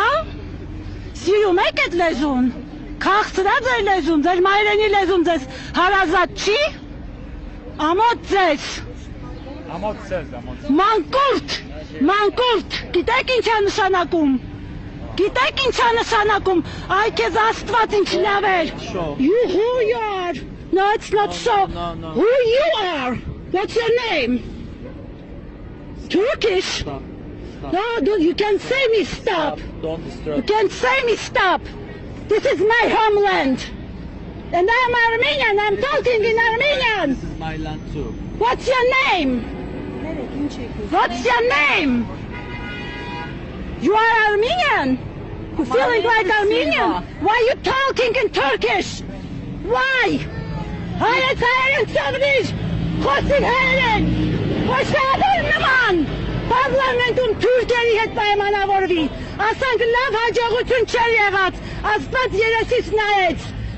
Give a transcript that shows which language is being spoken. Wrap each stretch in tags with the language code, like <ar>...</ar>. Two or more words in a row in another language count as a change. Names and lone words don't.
<hy>Սիրում եք այդ լեզուն։ Քաղցրած է լեզուն, ձեր մայրենի լեզուն ձեզ հարազատ չի։ Ամոթ ձեզ։ Ամոթ ձեզ, ամոթ։ Մանկուրտ, գիտեք ինչ է նշանակում։ Գիտեք ինչ է նշանակում, այ քեզ Աստված ինչ լավ էր։</hy> <en>You who you are. No, it's not so. Who you are? What's your name? Turkish? No, you can say me stop. Don't disturb. You can say me stop. This is my homeland. And I'm Armenian. I'm talking in Armenian. This is my land too. What's your name? What's your name? You are Armenian. You feeling like Armenian? Why are you talking in Turkish? Why?</en> <tr>Hayret sabır. Khosin hayret. Khoşadır nıman.</tr> <hy>Parlamentum Türkleri հետ պայմանավորվի, ասանք լավ հաջողություն չեր եղած, Աստված երեսից նայեց։</hy>